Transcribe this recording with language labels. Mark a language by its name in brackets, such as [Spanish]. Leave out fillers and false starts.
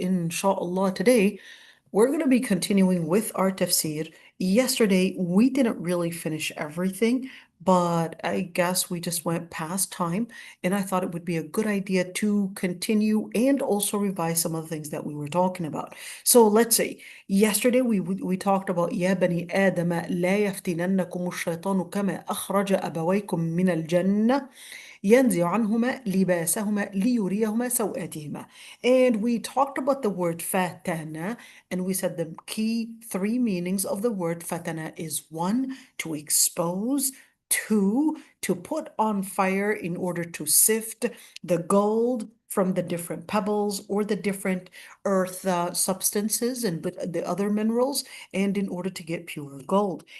[English] Inshallah, today we're going to be continuing with our tafsir. Yesterday, we didn't really finish everything, but I guess we just went past time, and I thought it would be a good idea to continue and also revise some of the things that we were talking about. So let's see. Yesterday, we talked about [Arabic] يا بني آدم لا يفتننكم الشيطان كما أخرج أبويكم من الجنة ينزع عنهما لباسهما ليريهما سوآتهما. [English] And we talked about the word fatana, and we said the key three meanings of the word fatana is one, to expose, two, to put on fire in order to sift the gold from the different pebbles or the different earth substances and the other minerals, and in order to get pure gold.